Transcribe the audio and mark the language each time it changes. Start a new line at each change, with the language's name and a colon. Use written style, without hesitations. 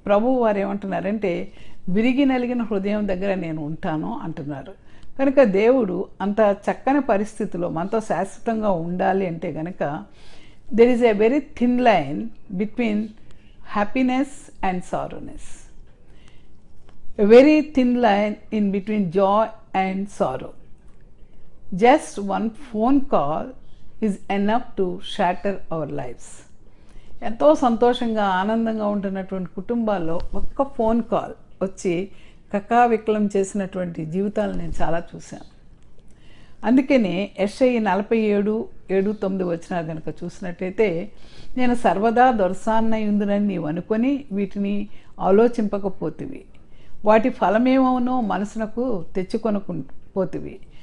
Telugu: ప్రభువు వారు ఏమంటున్నారంటే విరిగి నలిగిన హృదయం దగ్గర నేను ఉంటాను అంటున్నారు. కనుక దేవుడు అంత చక్కని పరిస్థితిలో మనతో శాశ్వతంగా ఉండాలి అంటే కనుక
English: there is a very thin line between happiness and sorrowness. A very thin line in between joy and sorrow. Just one phone call is enough to shatter our lives.
Telugu: ఎంతో సంతోషంగా ఆనందంగా ఉంటున్నటువంటి కుటుంబాల్లో ఒక్క ఫోన్ కాల్ వచ్చి కకావికలం చేసినటువంటి జీవితాలు నేను చాలా చూశాను. అందుకనే యెషయా 47:7-9 వచనాలు కనుక చూసినట్టయితే, నేను సర్వదా దొరసాన్నయుందునని నీవు అనుకొని వీటిని ఆలోచింపకపోతివి, వాటి ఫలమేమవునో మనసునకు తెచ్చుకొనకపోతివి.